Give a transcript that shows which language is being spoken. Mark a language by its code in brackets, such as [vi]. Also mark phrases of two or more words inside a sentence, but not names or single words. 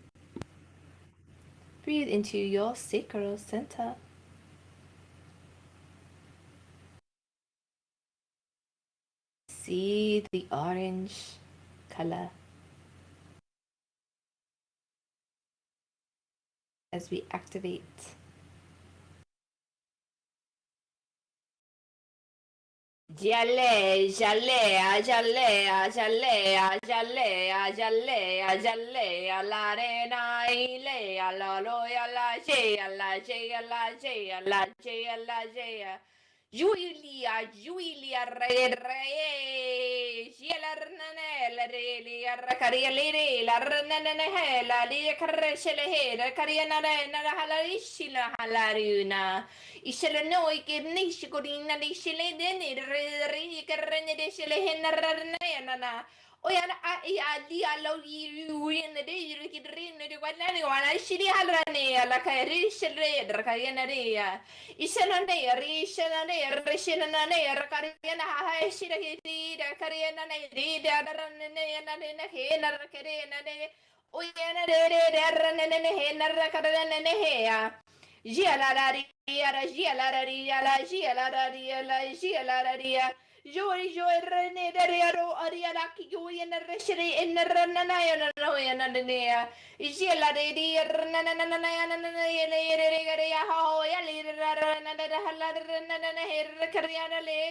[en] Breathe into your sacral center. See the orange color as we activate. Jalea, jalea, jalea, jalea, jalea, jalea, jalea, la arena, ilea, la loya, la jea, la jea, la jea, la jea, la jea. Julia, Julia, re, re, la rnane, la re, la caria, la rnane, la lia carresele, la cariana, la halarishi, la halaruna. Isela no ke nishi korina dishile deni re ke rene dishile henna na oyana a di alo yu in de yu ki rin de wana ni wana shiri halane ala ka rishile dra ka yana ria isela ne rishela ne rishela ne rakariana ha shira ki da kariana ne ri da rane ne na ne he na kare na ne oyana de rane ne he na rakare ne he ya Joy, joy, rene, derriero, ariara, kiwi, and the reshiri, in the ranana, and the nea. Jela, de dear, nananana, how I lead another halad, Cariana le.